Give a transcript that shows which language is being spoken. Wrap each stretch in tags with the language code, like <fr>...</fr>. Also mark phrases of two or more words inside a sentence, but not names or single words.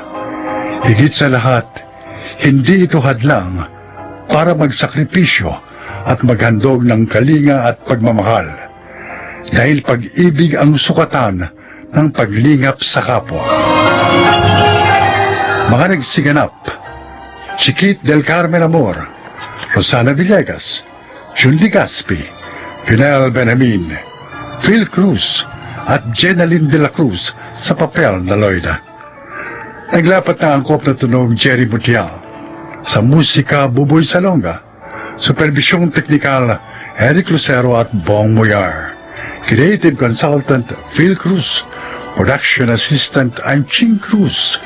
<tl>Higit sa lahat, hindi ito hadlang para magsakripisyo at maghandog ng kalinga at pagmamahal. Dahil pag-ibig ang sukatan ng paglingap sa kapwa. Mga nagsiganap, Chiquit del Carmen Amor, Rosana Villegas, Julie Gaspi, Pinel Benamin, Phil Cruz, at Jenaline de la Cruz sa papel na Loida. Naglapat ng angkop na tunog Jerry Mutial. Sa musika, Buboy Salonga. Supervisyong teknikal, Eric Lucero at Bong Moyar.</tl> <en>Creative Consultant, Phil Cruz. Production Assistant, I'm Ching Cruz.</en>